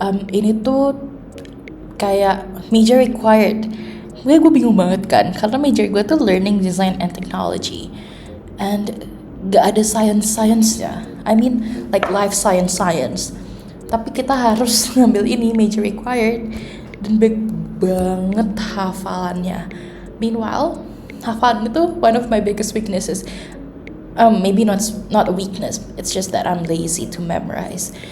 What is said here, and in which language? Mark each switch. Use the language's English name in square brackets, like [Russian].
[Indonesian] Ini tuh kayak major required. Gue bingung banget kan, karena major gue tuh learning design and technology. And gak ada science-nya. [English] I mean like life science. [Indonesian] Tapi kita harus ngambil ini major required. Dan baik banget hafalannya. [English] Meanwhile, [Indonesian] hafalan itu [English] one of my biggest weaknesses. Maybe not a weakness, it's just that I'm lazy to memorize.